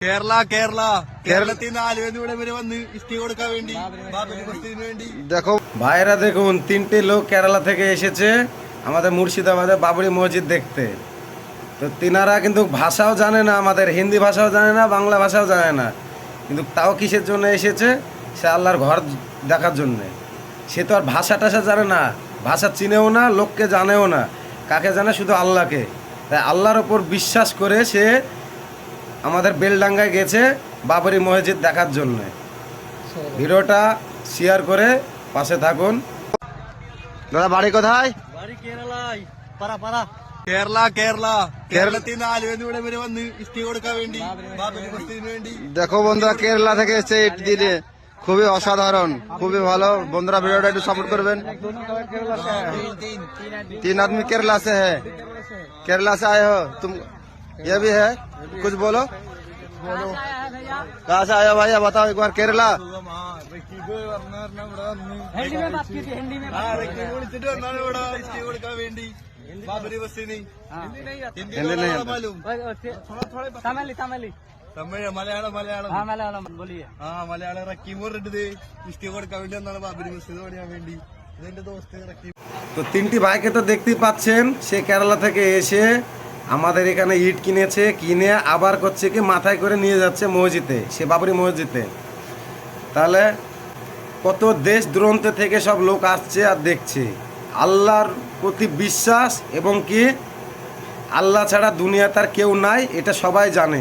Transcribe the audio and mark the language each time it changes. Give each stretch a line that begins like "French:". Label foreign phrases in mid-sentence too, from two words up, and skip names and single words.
Malayalam: കേരളത്തിൽ നിന്ന് ആലുവയിൽ ഇവിടെ വരെ വന്ന് ഇഷ്ടി കൊടുക്കാൻ വേണ്ടി ബാബരി മസ്ജിദിന് വേണ്ടി
Bangla: দেখো ভাইরা দেখুন তিনটে লোক কেরালা থেকে এসেছে আমাদের মুর্শিদাবাদে বাবরি মসজিদ দেখতে। তো তিনারা কিন্তু ভাষাও জানে না, আমাদের হিন্দি ভাষাও জানে না, বাংলা ভাষাও জানে না, কিন্তু তাও কিসের জন্য এসেছে? সে আল্লাহর ঘর দেখার জন্যে। সে তো আর ভাষা টাষা জানে না, ভাষা চিনেও না, লোককে জানেও না, কাকে জানে? শুধু আল্লাহকে। তাই আল্লাহর ওপর বিশ্বাস করে সে আমাদের বেলডাঙ্গায় গেছে বাবরি মসজিদ দেখার জন্য। ভিডিওটা শেয়ার করে পাশে থাকুন। দাদা বাড়ি কোথায়? বাড়ি কেরালায়, পাড়া।
Malayalam: കേരളത്തിൽ നിന്ന് ആലുവയിൽ ഇവിടെ വരെ വന്ന് ഇഷ്ടി കൊടുക്കാൻ വേണ്ടി ബാബരി മസ്ജിദിന് വേണ്ടി।
Bangla: দেখো বন্ধুরা কেরালা থেকে এসে ইট দিলে খুবই অসাধারণ, খুবই ভালো। বন্ধুরা ভিডিওটা একটু সাপোর্ট করবেন।
Hindi: तीन आदमी केरला से है, केरला से आए हो तुम? ये भी है, कुछ बोलो। कहाँ से आए हो भैया, बताओ एक बार। केरला
Malayalam: വിളിച്ചിട്ട് വന്നാണ് ഇവിടെ ഇഷ്ടി കൊടുക്കാൻ വേണ്ടി ബാബരി മസ്ജിദിന്।
Hindi: हिंदी नहीं आता।
Malayalam: തമിഴ്, മലയാളം മലയാളം റക്കീം പറഞ്ഞിട്ട് ഇഷ്ടി കൊടുക്കാൻ വേണ്ടി വന്നാണ് ബാബരി മസ്ജിദ് പണിയാൻ വേണ്ടി। ഇതെന്റെ ദോസ്ത് റക്കീം।
Bangla: তো তিনটি ভাইকে তো দেখতেই পাচ্ছেন, সে কেরালা থেকে এসে আমাদের এখানে ইট কিনেছে, কিনে আবার করছে কি মাথায় করে নিয়ে যাচ্ছে মসজিদে, সে বাবরি মসজিদে। তাহলে কত দেশ দূরান্ত থেকে সব লোক আসছে আর দেখছে। আল্লাহর প্রতি বিশ্বাস এবং কি আল্লাহ ছাড়া দুনিয়া তার কেউ নাই, এটা সবাই জানে।